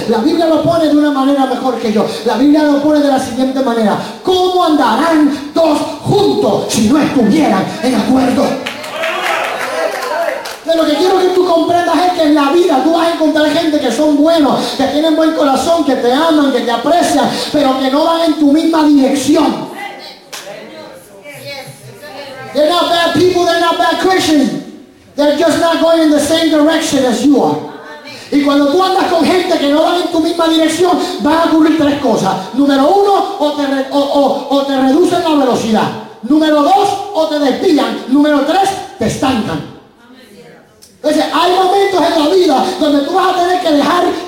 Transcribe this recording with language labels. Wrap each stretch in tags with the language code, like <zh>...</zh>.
<es>La Biblia lo pone de una manera mejor que yo. La Biblia lo pone de la siguiente manera: ¿cómo andarán dos juntos si no estuvieran en acuerdo? De lo que quiero que tú comprendas es que en la vida tú vas a encontrar gente que son buenos, que tienen buen corazón, que te aman, que te aprecian, pero que no van en tu misma dirección.</es> <en>They're not bad people, they're not bad Christians. They're just not going in the same direction as you are.</en> <es>Y cuando tú andas con gente que no va en tu misma dirección, van a ocurrir tres cosas. Número uno, o te reducen la velocidad. Número dos, o te desvían. Número tres, te estancan. Entonces, hay momentos en la vida donde tú vas a tener que dejar.</es>